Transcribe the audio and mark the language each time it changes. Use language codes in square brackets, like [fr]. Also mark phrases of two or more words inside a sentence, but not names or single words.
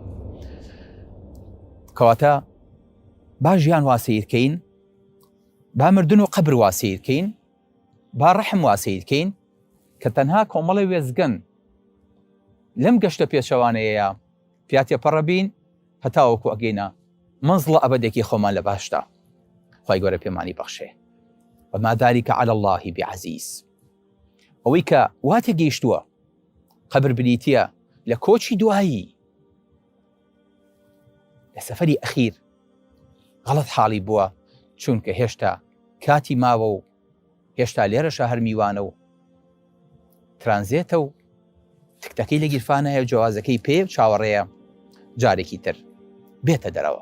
[ckb] کەواتە با ژیان واسەیرکەین، با مردن و قبر واسەیرکەین، با ڕەحم واسەیرکەین کە تەنها کۆمەڵی وێزگەن لەم گەشتە پێشەوانەیە پیاتێ پەڕەبین هەتاوەکو ئەگەینە منزڵە ئەبەدێکی خۆمان لە باشدا. خوای گەورە پێمانی بەخشێ. [ar] وما ذلك على الله بعزيز. [ckb] ئەوەی کە واتە گەیشتووە قبر بنیتیە لە کۆچی دوایی لە سەفەری ئەخیر غەڵەت حاڵی بووە، چونکە هێشتا کاتی ماوە و هێشتا لێرەشە هەر میوانە و ترانزێتە و تکتەکەی لە گیرفانایە و جوازەکەی پێ چاوەڕێیە جارێکی تر بێتە دەرەوە.